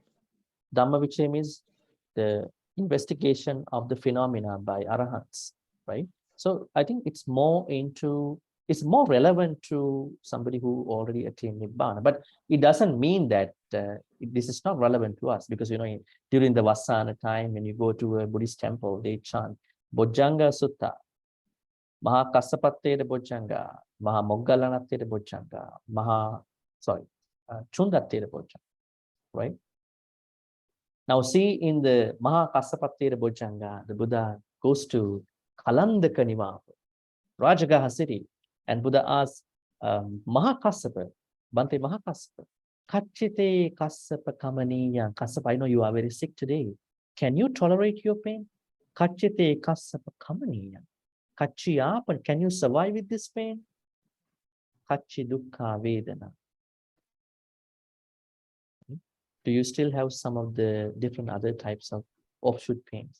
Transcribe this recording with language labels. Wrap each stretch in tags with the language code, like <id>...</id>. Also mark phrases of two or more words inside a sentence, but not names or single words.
<en>Dhammavichaya means the investigation of the phenomena by arahants, right? So I think it's more relevant to somebody who already attained Nibbana. But it doesn't mean that this is not relevant to us, because during the Vasana time, when you go to a Buddhist temple, they chant Bojjanga Sutta, Maha Kassapattera Bojjanga, Maha Moggallanattera Bojjanga, Chundattera Bojjanga, right? Now see, in the Maha Kassapattera Bojjanga, the Buddha goes to Kalandaka Nivapu, Rajagaha city, and Buddha asks Maha Kassapa, Bhante Maha Kassapa,</en> <pi>Kachite Kassapa Kamaniya.</pi> <en>Kassapa, I know you are very sick today. Can you tolerate your pain?</en> <pi>Kachite Kassapa Kamaniya. Kachiyapan,</pi> <en>can you survive with this pain?</en> <pi>Kachi Dukkha Vedana.</pi> <en>Do you still have some of the different other types of offshoot pains?</en>